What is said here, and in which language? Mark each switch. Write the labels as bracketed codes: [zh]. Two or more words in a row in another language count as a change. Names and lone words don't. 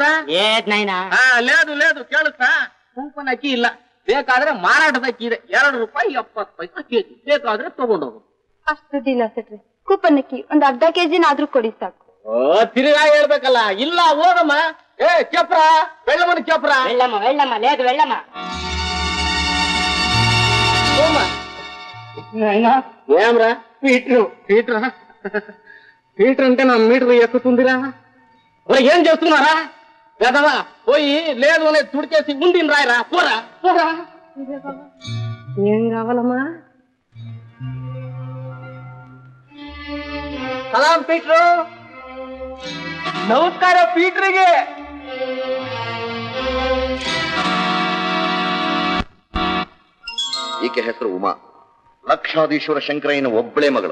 [te] లేదు లేదు [kn] ಕೇಳುತ್ತಾ? ಕೂಪನ್ ಅಕ್ಕಿ ಇಲ್ಲ. ಬೇಕಾದ್ರೆ ಮಾರಾಟದ ಅಕ್ಕಿ ಇದೆ, ₹2.70 ಕೆಜಿ. ಬೇಕಾದ್ರೆ ತಗೊಂಡೋಗು. ಅಷ್ಟು ದುಡ್ಡಿಲ್ಲ ಸೆಟ್ರೆ, ಕೂಪನ್ ಅಕ್ಕಿ ಒಂದ್ ಅರ್ಧ ಕೆಜಿನಾದ್ರೂ ಕೊಡಿ ಸಾಕು. ತಿರುಗಾ ಹೇಳ್ಬೇಕಲ್ಲ. ಇಲ್ಲ ಹೋಗಮ್ಮ. ಚಪ್ರ ಬೆಳ್ಳಮ್ಮನ ಚಪ್ರ. [te] వెళ్ళమ్మా లేదు వెళ్ళమ్మా. ఏమ్రా పీటర్ అంటే నా మీటర్ ఎక్కుతుందిరా. ఏం చేస్తున్నారా? పెదవా పోయి లేదు అనేది తుడిచేసి ఉండిని రాయరా. పోరా పోరా. ఏం కావాలమ్మా? [kn] ಸಲಾಂ ಪೀಟ್ರು. ನಮಸ್ಕಾರ ಪೀಟ್ರಿಗೆ. ಈಕೆ ಹೆಸರು ಉಮಾ, ಲಕ್ಷಾಧೀಶ್ವರ ಶಂಕರಯ್ಯನ ಒಬ್ಬಳೇ ಮಗಳು.